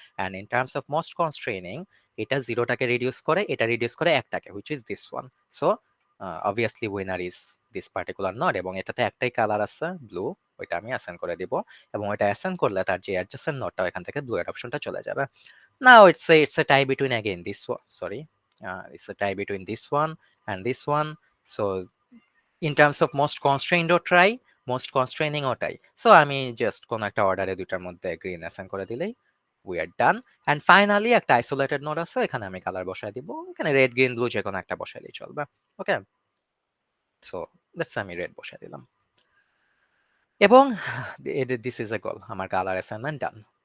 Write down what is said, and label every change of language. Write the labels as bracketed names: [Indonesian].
[Bangla] And in terms of most কনস্ট্রেনিং, এটা জিরোটাকে reduce করে, এটা রিডিউস করে একটাকে, which is this one. So obviously winner is this particular node, এবং এটাতে একটাই কালার আছে ব্লু। ওইটা আমি অ্যাসাইন করে দিব, এবং ওইটা অ্যাসাইন করলে তার যে অ্যাডজেসেন্ট নোডটা এখান থেকে ব্লু এর অপশনটা চলে যাবে। [English] Now it's a tie between again this one, sorry, it's a tie between this one and this one. So in terms of most constrained or try, most constraining or try, so [Bangla] আমি just কোন একটা অর্ডারে দুইটার মধ্যে green assign করে দিলেই [English] we are done. [Bangla] And finally একটা isolated node আছে, এখানে আমি কালার বসায় দিব, এখানে রেড গ্রিন ব্লু যে কোনো একটা বসাইলেই চলবে। ওকে, সো লেটস আমি রেড বসায় দিলাম, এবং দিস ইজ এ গোল, আমার কালার অ্যাসাইনমেন্ট ডান।